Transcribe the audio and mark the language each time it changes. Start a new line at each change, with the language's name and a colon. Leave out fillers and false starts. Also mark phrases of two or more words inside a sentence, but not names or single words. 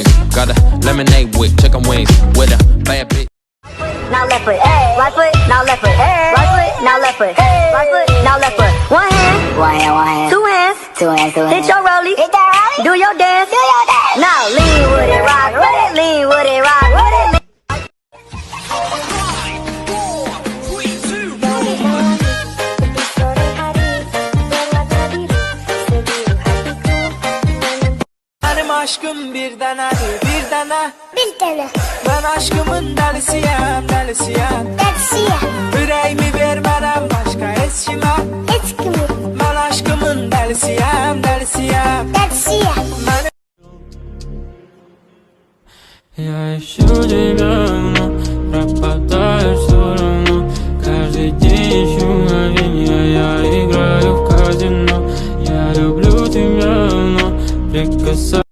English: Got a lemonade with chicken wings with a bad bitch. Now left foot, right foot, now left foot, right foot, now left foot, right foot, now left foot. One hand, two hands, hit your rollie, do your dance, Now lean with it, rock with it, lean with it, rock with it.
Turkish: Benim aşkım bir tane. Ben aşkımın delisiyim. Yüreğimi vermeden başka eşkime. Ben aşkımın delisiyim.
Russian: Я ищу тебя, но пропадаю все равно. Каждый день ищу мгновенья, я играю в казино. Я люблю тебя, но прикасаюсь.